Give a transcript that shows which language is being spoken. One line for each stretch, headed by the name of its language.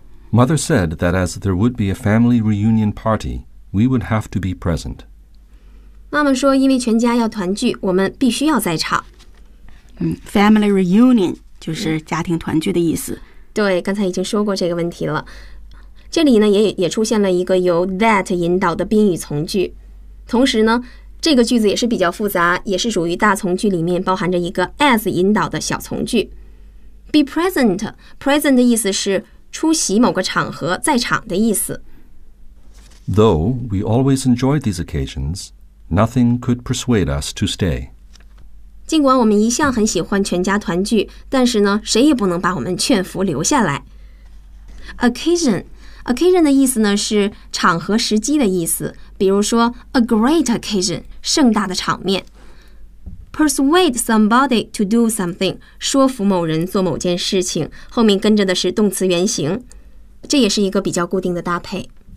English: Mother said that as there would be a family reunion party, we would have to be present.
Chinese: 妈妈说因为全家要团聚，我们必须要在场。
English: Family reunion
Chinese: 就是家庭团聚的意思。对，刚才已经说过这个问题了。这里呢 也出现了一个由 that 引导的宾语从句，同时呢这个句子也是比较复杂，也是属于大从句里面包含着一个 as 引导的小从句。
English: Be present，
Chinese: present 的意思是出席某个场合，在场的意思。
English: Though we always enjoy these occasions, nothing could persuade us to stay。
Chinese: 尽管我们一向很喜欢全家团聚，但是呢，谁也不能把我们劝服留下来。 Occasion 的意思呢，是场合时机的意思。比如说 ，
English: a great occasion，
Chinese: 盛大的场面。
English: Persuade somebody to do something，
Chinese: 说服某人做某件事情，后面跟着的是动词原形，这也是一个比较固定的搭配。